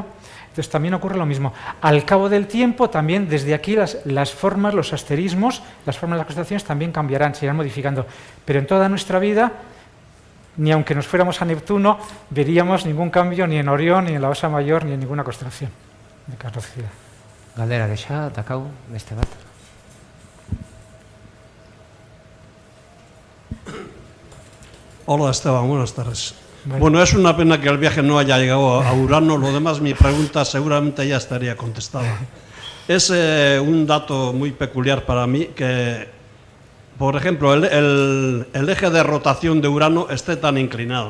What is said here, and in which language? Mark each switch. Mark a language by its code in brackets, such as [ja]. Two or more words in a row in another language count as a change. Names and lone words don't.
[es] Entonces también ocurre lo mismo. Al cabo del tiempo, también desde aquí las formas, los asterismos, las formas de las constelaciones también cambiarán, se irán modificando. Pero en toda nuestra vida, ni aunque nos fuéramos a Neptuno, veríamos ningún cambio ni en Orión, ni en la Osa Mayor, ni en ninguna constelación de capacidad. [eu] Galdera gexa, dakau, beste bat. [es] Hola Esteban, buenas tardes. Bueno, es una pena que el viaje no haya llegado a Urano, lo demás mi pregunta seguramente ya estaría contestada. Es un dato muy peculiar para mí que, por ejemplo, el eje de rotación de Urano esté tan inclinado.